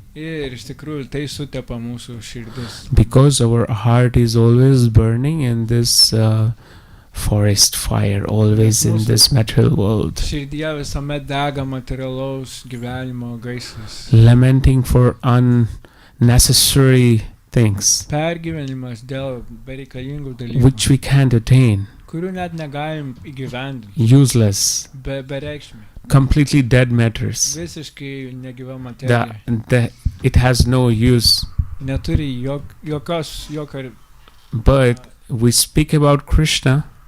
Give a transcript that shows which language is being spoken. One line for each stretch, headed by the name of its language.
Lithuanian: Ir iš tikrųjų tai sutepa mūsų širdis.
English: Because our heart is always burning in this forest fire, always in this material world.
Lithuanian: Širdyje visuomet dega materialaus gyvenimo gaisras.
English: Lamenting for unnecessary things.
Lithuanian: Pergyvenimas dėl bereikalingų dalykų.
English: Which we can't attain.
Lithuanian: Kurių net negalim įgyvendinti.
English: Useless.
Lithuanian: Bereikšmiai.
English: Completely dead matters.
Lithuanian: Visiškai negyva materija.
English: It has no use.
Lithuanian: Neturi jokio.
English: But we speak about Krishna.